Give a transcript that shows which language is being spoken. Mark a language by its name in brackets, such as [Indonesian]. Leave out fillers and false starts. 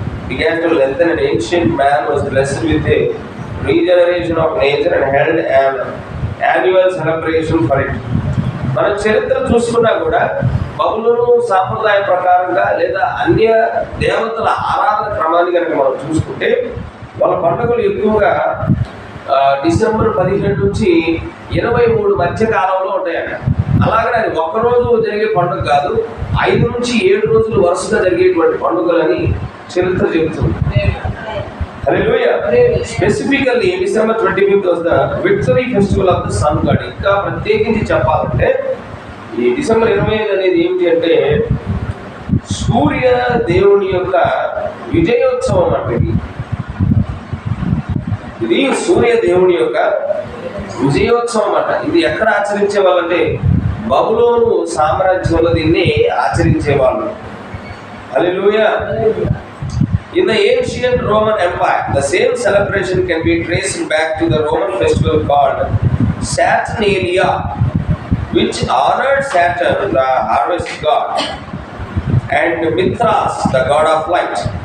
[English] began to lengthen, and ancient man was blessed with a regeneration of nature and held an annual celebration for it. [Telugu] మనం చరిత్ర చూసుకున్నా కూడా బబులోను సాంప్రదాయ ప్రకారంగా లేదా అన్య దేవతల ఆరాధన క్రమాన్ని కనుక మనం చూసుకుంటే వాళ్ళ పండుగలు ఎక్కువగా డిసెంబర్ 17 నుంచి 23 మధ్య కాలంలో ఉంటాయట. అలాగనే అది ఒక్కరోజు జరిగే పండుగ కాదు, 5 నుంచి 7 రోజులు వరుసగా జరిగేటువంటి పండుగలని చరిత్ర చెబుతుంది. హల్లెలూయా. [English] Specifically December 25th was the victory festival of the sun god. [Telugu] ఇంకా ప్రత్యేకించి చెప్పాలంటే ఈ డిసెంబర్ 25 అనేది ఏమిటి అంటే సూర్య దేవుని యొక్క విజయోత్సవం అంటే ఇది సూర్య దేవుని యొక్క విజయోత్సవం అట. ఇది ఎక్కడ ఆచరించే వాళ్ళంటే బబులోను సామ్రాజ్యంలో దీన్ని ఆచరించేవాళ్ళు. హల్లెలూయా. [English] In the ancient Roman Empire, the same celebration can be traced back to the Roman festival called Saturnalia, which honored Saturn, the harvest god, and Mithras, the god of light.